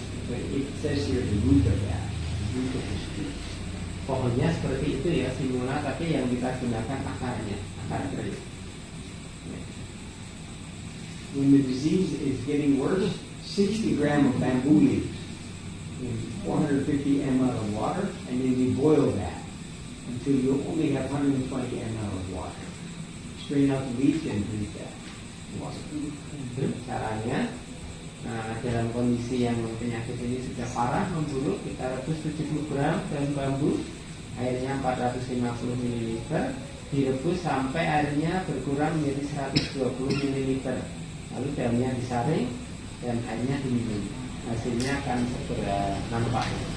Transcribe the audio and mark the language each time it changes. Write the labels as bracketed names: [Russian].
[English] But it says here the root of that, the root of this tree. [Indonesian] Pohonnya seperti itu ya, simula, tapi yang kita gunakan akarnya, akar kering. [English] When the disease is getting worse, 60 gram of bamboo leaves in 450 ml of water, and then you boil that until you only have 120 ml of water. Strain out the leaves and drink that water. [Indonesian] Itu caranya. Nah, dalam kondisi yang penyakit ini sudah parah, memburuk, kita rebus 70 gram daun bambu, airnya 450 ml, direbus sampai airnya berkurang menjadi 120 ml. Lalu daunnya disaring dan airnya diminum. Hasilnya akan segera nampak.